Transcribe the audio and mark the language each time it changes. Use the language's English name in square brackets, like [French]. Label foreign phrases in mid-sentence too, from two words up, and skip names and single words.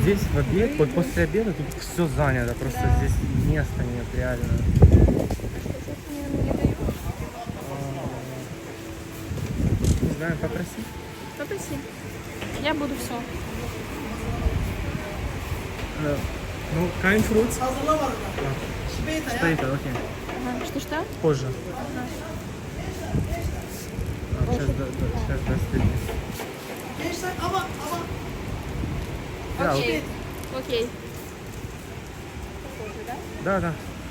[Russian] Здесь в обед, вот после обеда тут все занято, просто Да. здесь места нет, реально. что-то не дают. Не знаю, попроси. Попроси. Я буду все. Ну, [German] kein Fruits. Später, [Russian] окей. Ага. Что-что? Позже. Сейчас достигнем. Да, Окей. Окей. Похоже, да? Да, да.